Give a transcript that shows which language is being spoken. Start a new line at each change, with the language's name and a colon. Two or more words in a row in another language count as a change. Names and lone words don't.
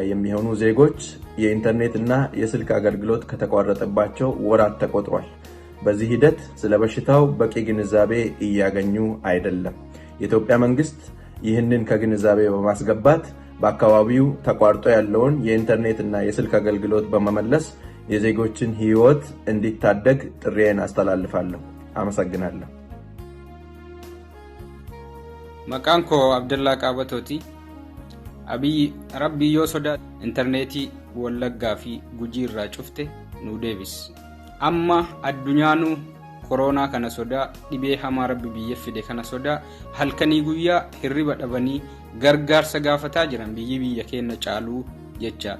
Amharic: የሚሆኑ ዜጎች የኢንተርኔት እና የስልክ አገልግሎት ከተቋረጠባቸው ወራት ተቆጥሯል በዚህ ሂደት ስለ በሽታው በቂ ግንዛቤ እያገኙ አይደለም የኢትዮጵያ መንግስት ይህንን ከግንዛቤ በማስገባት በአካባቢው ተቋርጦ ያለውን የኢንተርኔት እና የስልክ አገልግሎት በመመለስ የዜጎችን ህይወት እንዲታደግ ጥሪዬን አስተላልፋለሁ አመሰግናለሁ
Oromo: መቃንኮ አብደላ ቃበቶቲ rabbii yoo sodaate intarneetii Wallaggaa fi Gujii irraa cufte nu deebis. Amma addunyaanuu koronaa kana sodaa dhibee hamaa rabbi biyya fide kana sodaa halkanii guyyaa hirriba dhabanii gargaarsa gaafataa jiran biyya keenya caaluu jechaadha.